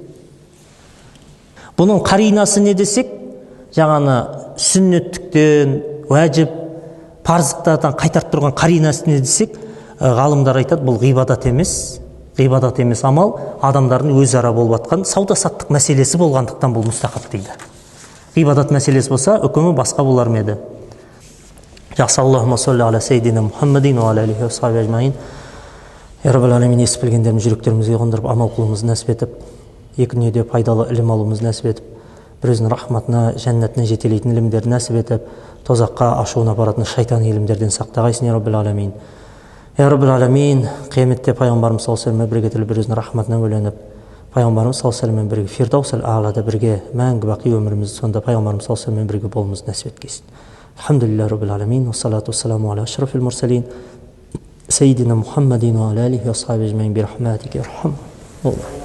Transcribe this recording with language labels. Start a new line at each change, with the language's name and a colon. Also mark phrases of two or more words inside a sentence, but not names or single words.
Kazakh: Бұның қаринасы не десек, жаңаны сүннеттіктен, уәжіп, парыздықтардан қайтарып тұрған қаринасы не десек, ғалымдар айтады, бұл ғибадат емес амал, адамдардың өзара болып жатқан сауда-саттық мәселесі болғандықтан бұл мұстахаб дейді. Ғибадат мәселесі болса, үкімі басқа болар ма еді. Жақсы,
Arabic: اللهم صل على سيدنا محمد وعلى آله وصحبه أجمعين. يا رب العالمين,
Kazakh: естіп білгендерімізді жүректерімізге қондырып, амал қылуымызды нәсіп етіп, екі дүниеде пайдалы ілім алуымызды нәсіп етіп, бір өзінің рахматына, жәннатына жетелейтін ілімдерді нәсіп етіп, тозаққа ашуына баратын шайтан ілімдерден сақтағайсың,
Arabic: يا رب العالمين. يا رب العالمين,
Kazakh: қияметте пайғамбарымыз
Arabic: صلى الله عليه وسلم
Kazakh: бірге бір өзінің рахматына бөленіп, пайғамбарымыз
Arabic: صلى الله عليه وسلم
Kazakh: бірге
Arabic: الفردوس الأعلى
Kazakh: бірге мәңгі бақи өмірімізді сонда пайғамбарымыз
Arabic: صلى الله عليه وسلم
Kazakh: бірге болуымызды нәсіп еткейсін.
Arabic: الحمد لله رب العالمين والصلاة والسلام على أشرف المرسلين سيدنا محمد وعلى آله وصحبه أجمعين برحمتك يا أرحم.